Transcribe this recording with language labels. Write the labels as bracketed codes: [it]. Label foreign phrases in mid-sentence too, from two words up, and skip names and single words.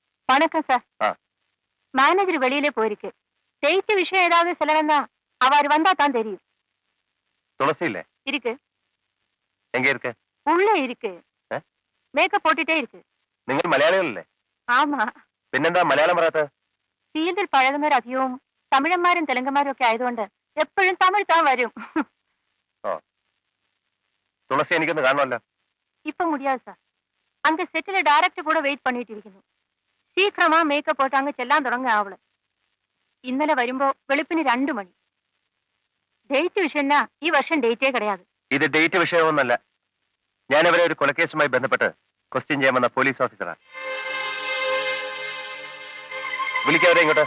[ta] வணக்கம் சார். மேனேஜர் வெளியிலே போயிருக்கு. ஜெயிச்ச விஷயம் ஏதாவது சொல்லணும்னா அவர் வந்தா தான் தெரியும். துளசி இல்ல இருக்கு. எங்க இருக்கு? உள்ள இருக்கு. மேக்கப் போட்டுட்டே இருக்கு. [ml] നിങ്ങൾ മലയാളികളല്ലേ? [ta] ആമാ. [ml] പിന്നെന്താ മലയാളം പറയാത്ത? ഫീൽഡിൽ പഴകുന്നവർ അധികവും തമിഴന്മാരും തെലുങ്കന്മാരും ഒക്കെ ആയതുകൊണ്ട് എപ്പോഴും തമിഴ് താൻ വരും. തുളസി എനിക്കൊന്ന് കാണണമല്ലോ. [ta] இப்ப முடியாது சார். அங்க செட்டில டைரக்டர் கூட வெயிட் பண்ணிட்டு இருக்கணும். சீக்கிரமா மேக்கப் போட்டு அங்க [ml] ചെല്ലാൻ തുടങ്ങ അവള്. ഇന്നലെ വരുമ്പോ വെളുപ്പിന് 2 മണി. ഡേറ്റ് വിഷയന്നാ ഈ വർഷം ഡേറ്റേ കിടയാതെ. ഇത് ഡേറ്റ് വിഷയമൊന്നല്ല. ഞാൻ അവരെ ഒരു കൊലക്കേസുമായി ബന്ധപ്പെട്ട് ക്വസ്റ്റ്യൻ ചെയ്യാൻ വന്ന പോലീസ് ഓഫീസറാണ്. വിളിക്കാവരെ ഇങ്ങോട്ട്.